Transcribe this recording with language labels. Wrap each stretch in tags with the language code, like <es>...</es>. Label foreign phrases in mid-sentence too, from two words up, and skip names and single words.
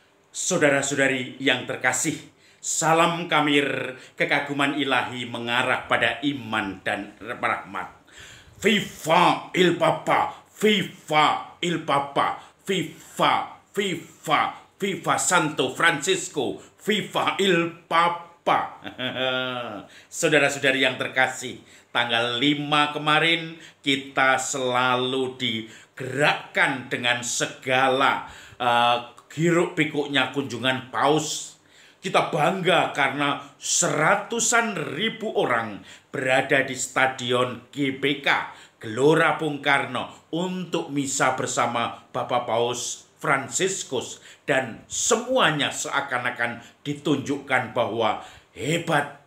<id>Saudara-saudari yang terkasih, salam kamir kekaguman ilahi mengarah pada iman dan rahmat.</id> <it>Viva il Papa, Viva il Papa, Viva, Viva, Viva Santo Francisco, Viva il Papa.</it> <id>Saudara-saudari yang terkasih, tanggal 5 kemarin kita selalu digerakkan dengan segala hiruk pikuknya kunjungan paus. Kita bangga karena seratusan ribu orang berada di Stadion GBK Gelora Bung Karno untuk misa bersama Bapak Paus Fransiskus, dan semuanya seakan-akan ditunjukkan bahwa hebat.</id>